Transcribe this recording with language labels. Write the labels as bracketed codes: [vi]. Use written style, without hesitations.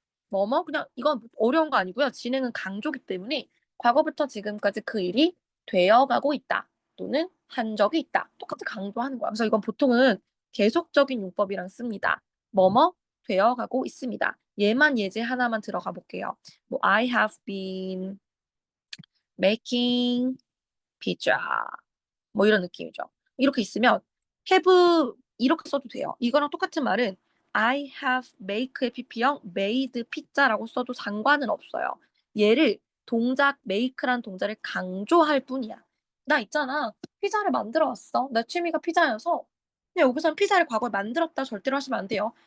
[ko] 뭐뭐 그냥 이건 어려운 거 아니고요. 진행은 강조기 때문에 과거부터 지금까지 그 일이 되어가고 있다. 또는 한 적이 있다. 똑같이 강조하는 거야. 그래서 이건 보통은 계속적인 용법이랑 씁니다. 뭐뭐 되어가고 있습니다. 얘만 예제 하나만 들어가 볼게요. [en] 뭐 I have been making pizza. [ko] 뭐 이런 느낌이죠. 이렇게 있으면 have 이렇게 써도 돼요. 이거랑 똑같은 말은 [en] I have make [ko] 의 pp형 [en] made pizza [ko] 라고 써도 상관은 없어요. 얘를 동작 make란 동작을 강조할 뿐이야. 나 있잖아. 피자를 만들어 왔어. 내 취미가 피자여서 근데 여기서는 피자를 과거에 만들었다 절대로 하시면 안 돼요.